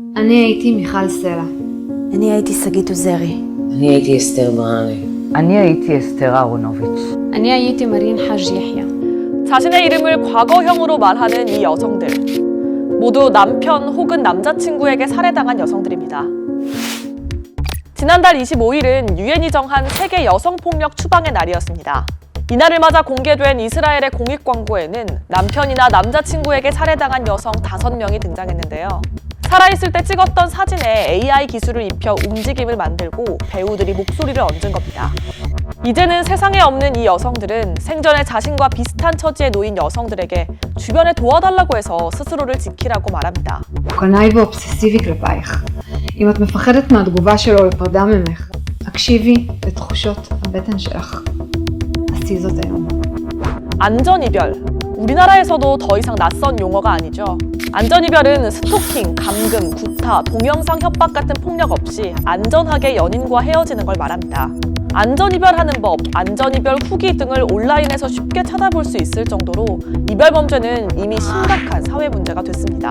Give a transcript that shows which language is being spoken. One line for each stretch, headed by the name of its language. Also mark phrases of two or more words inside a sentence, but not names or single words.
Hebrew: אני הייתי מיכל סלע. אני הייתי שגית עוזרי. אני הייתי אסתר ברהנה. אני הייתי אסתר אהרונוביץ'. אני הייתי מרין חאג' יחיא.
Korean: 자신의 이름을 과거형으로 말하는 이 여성들. 모두 남편 혹은 남자친구에게 살해당한 여성들입니다. 지난달 25일은 유엔이 정한 세계 여성폭력 추방의 날이었습니다. 이날을 맞아 공개된 이스라엘의 공익 광고에는 남편이나 남자친구에게 살해당한 여성 5명이 등장했는데요. 살아있을 때 찍었던 사진에 AI 기술을 입혀 움직임을 만들고 배우들이 목소리를 얹은 겁니다. 이제는 세상에 없는 이 여성들은 생전에 자신과 비슷한 처지에 놓인 여성들에게 주변에 도와달라고 해서 스스로를 지키라고 말합니다.
Hebrew: הוא קנאי ואובססיבי כלפייך. אם את מפחדת מהתגובה שלו לפרדה ממך, הקשיבי לתחושות הבטן שלך. עשי זאת היום.
Korean: 안전이별. 우리나라에서도 더 이상 낯선 용어가 아니죠. 안전이별은 스토킹, 감금, 구타, 동영상 협박 같은 폭력 없이 안전하게 연인과 헤어지는 걸 말합니다. 안전이별하는 법, 안전이별 후기 등을 온라인에서 쉽게 찾아볼 수 있을 정도로 이별 범죄는 이미 심각한 사회 문제가 됐습니다.